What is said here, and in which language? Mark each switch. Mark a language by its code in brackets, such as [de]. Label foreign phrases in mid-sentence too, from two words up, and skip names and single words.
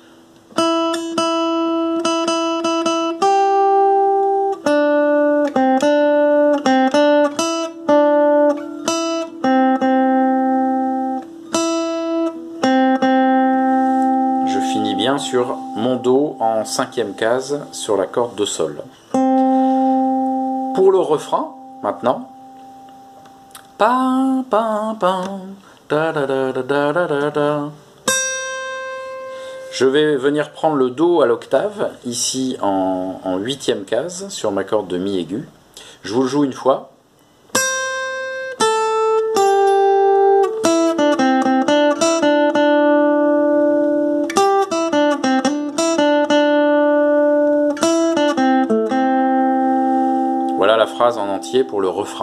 [fr] Bien sur mon Do en 5e case sur la corde de Sol. Pour le refrain, maintenant, pa, pa, pa, da, da, da, da, da, da, da. Je vais venir prendre le Do à l'octave, ici en 8e case sur ma corde de Mi aigu. Je vous le joue une fois. Voilà la phrase en entier pour le refrain.